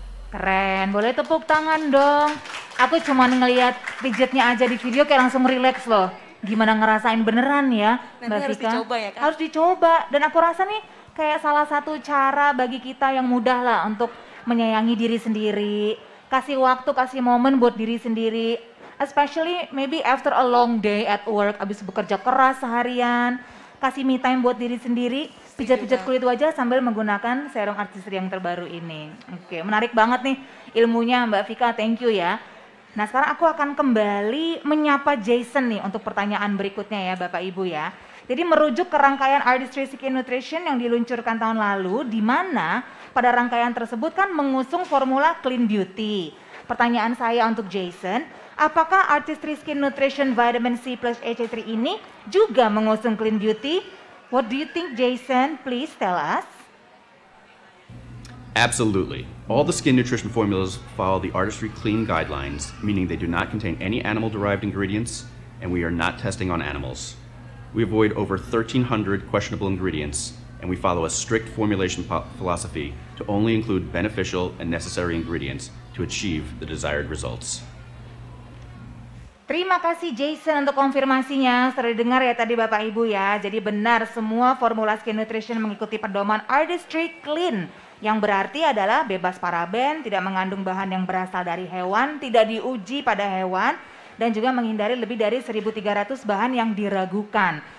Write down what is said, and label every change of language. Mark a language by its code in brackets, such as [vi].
[id] Keren, boleh tepuk tangan dong. Aku cuma ngelihat pijatnya aja di video kayak langsung relax loh. Gimana ngerasain beneran ya, Nanti Mbak harus Vika? dicoba ya, Kak? Harus dicoba. Dan aku rasa nih kayak salah satu cara bagi kita yang mudah lah untuk menyayangi diri sendiri. Kasih waktu, kasih momen buat diri sendiri. [en] Especially maybe after a long day at work, [id] abis bekerja keras seharian. Kasih me time buat diri sendiri. Pijat-pijat kulit wajah sambil menggunakan serum artistry yang terbaru ini. Oke, menarik banget nih ilmunya Mbak Vika, [en] thank you [id] ya. Nah sekarang aku akan kembali menyapa Jason nih untuk pertanyaan berikutnya ya Bapak Ibu ya. Jadi merujuk ke rangkaian Artistry Skin Nutrition yang diluncurkan tahun lalu, di mana pada rangkaian tersebut kan mengusung formula Clean Beauty. Pertanyaan saya untuk Jason, apakah Artistry Skin Nutrition Vitamin C Plus HA3 ini juga mengusung Clean Beauty? [en] What do you think, Jason? Please tell us. Absolutely. All the skin nutrition formulas follow the Artistry Clean guidelines, meaning they do not contain any animal-derived ingredients, and we are not testing on animals. We avoid over 1,300 questionable ingredients, and we follow a strict formulation philosophy to only include beneficial and necessary ingredients to achieve the desired results. [id] Terima kasih Jason untuk konfirmasinya. Sudah dengar ya tadi Bapak Ibu ya. Jadi benar semua formula skin nutrition mengikuti pedoman Artistry Clean, yang berarti adalah bebas paraben, tidak mengandung bahan yang berasal dari hewan, tidak diuji pada hewan, dan juga menghindari lebih dari 1.300 bahan yang diragukan.